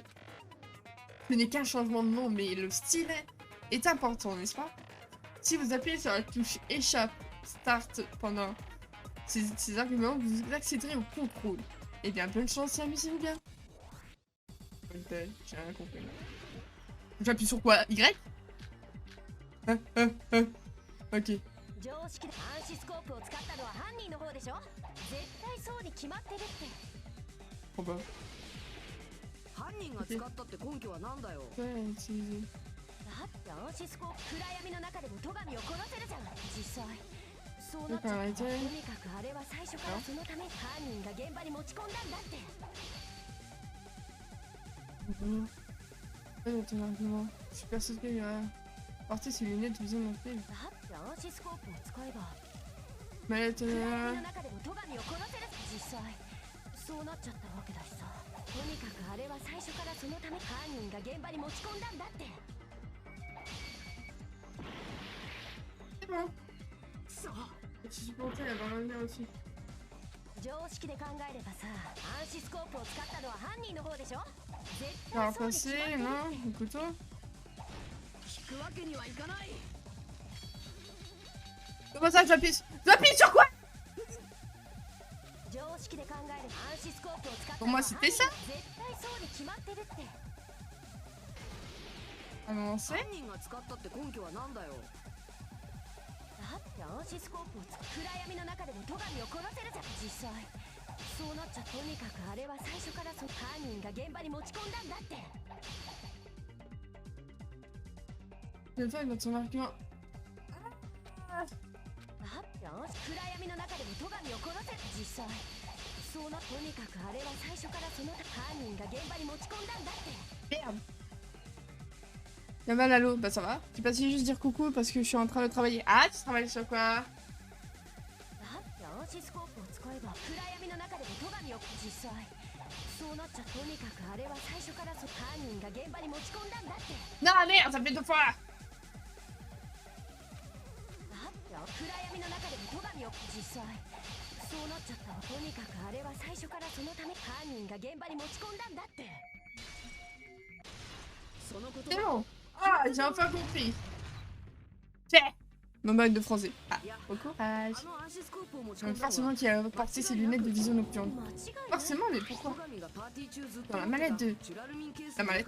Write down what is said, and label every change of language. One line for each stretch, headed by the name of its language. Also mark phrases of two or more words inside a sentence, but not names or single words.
French: Ce n'est qu'un changement de nom, mais le style est important, n'est-ce pas? Si vous appuyez sur la touche échappe start pendant ces arguments, vous accéderez au contrôle. Eh bien, bonne chance et amusez-vous bien. Ok, j'ai rien compris. J'appuie sur quoi? Y? Ok.
Japanese: 常識で暗視スコープを使ったのは犯人の方でしょ。絶対そうに決まってるって。
French: Bon bah.
Japanese: 犯人が使ったって根拠はなんだよ。
French: Ouais, utiliser.
Japanese: だって暗視スコープ暗闇の中でも戸上を殺せるじゃん。実際そうなっちゃったらとにかくあれは最初からそのため犯人が現場に持ち込んだんだって。
French: Ton argument. Je suis persuadé qu'il va porter ses lunettes de vision nocturne.
Japanese: だって暗視スコープを使えば
French: Mais
Japanese: 暗闇の中でも戸上を殺せる。実際そうなっちゃったわけだしさ。とにかくあれは最初からそのため犯人が現場に持ち込んだんだって。
French: c'est bon. Je suis supporté à avoir un aussi.
Japanese: 常識で考えればさ、暗視スコープを使ったのは犯人の方でしょ。絶
French: On va
Japanese: 対そうに決
French: passer,
Japanese: まってる。
French: non? Au couteau.
Japanese: 引くわけにはいかない。
French: Comment ça, j'appuie sur quoi?
Japanese: 常識で考えれば暗視スコープを使った
French: Pour
Japanese: のは
French: moi,
Japanese: 犯
French: c'était
Japanese: 人。
French: ça.
Japanese: 絶対そうに決まってるって。
French: Avancer.
Japanese: 犯人が使ったって根拠はなんだよ。だって暗視スコープを暗闇の中でも戸上を殺せるじゃん。実際そうなっちゃとにかくあれは最初から犯人が現場に持ち込んだんだって。
French: Le fait dans son argument.
Japanese: だって暗闇の中でも戸上を殺せる。実際そうな、とにかくあれは最初からその犯人が現場に持ち込んだんだって。
French: Merde. Y'a mal à l'eau. Bah ça va. J'ai passé juste dire coucou parce que je suis en train de travailler. Ah, tu travailles sur quoi?
Japanese: だって暗視スコープを使えば暗闇の中でも戸上を実際そうなっちゃ、とにかくあれは最初から犯人が現場に持ち込んだんだって。
French: Non, merde, ça fait 2 fois.
Japanese: だって暗闇の中でも戸上を実際そうなっちゃった。とにかくあれは最初からそのため犯人が現場に持ち込んだんだって。
French: C'est bon. Ah, j'ai enfin compris. C'est mon bac de français. Ah, au courage. Donc forcément qu'il a porté ses lunettes de vision nocturne. Forcément, mais pourquoi? Dans la mallette de... La mallette.